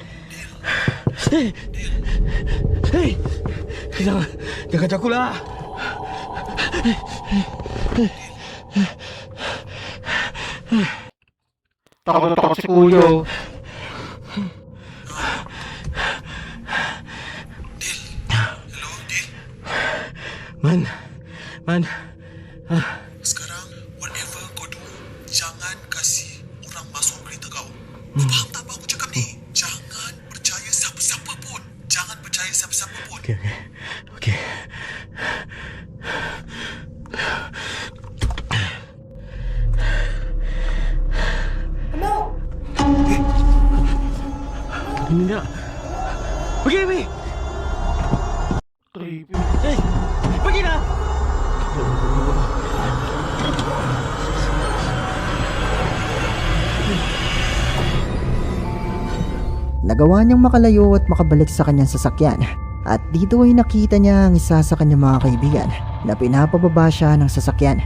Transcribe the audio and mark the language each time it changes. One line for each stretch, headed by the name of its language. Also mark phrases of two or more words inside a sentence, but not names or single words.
Malay: Hei, jangan jaga aku lah.
Filipino: Takot na takot si Kuya.
English: Hello, Dil. Man.
Malay: Sekarang, whatever kau do, jangan kasih orang masuk kereta kau. Kau faham tak apa aku cakap ni? Jangan percaya siapa-siapa pun. Jangan percaya siapa-siapa pun.
Indonesian: Okay. Ini enggak.
Malay: Pergi.
English: Creepy.
Malay: Pergi dah.
Filipino: Nagawa niyang makalayo at makabalik sa kanyang sasakyan. At dito ay nakita niya ang isa sa kanyang mga kaibigan na pinapababa siya ng sasakyan.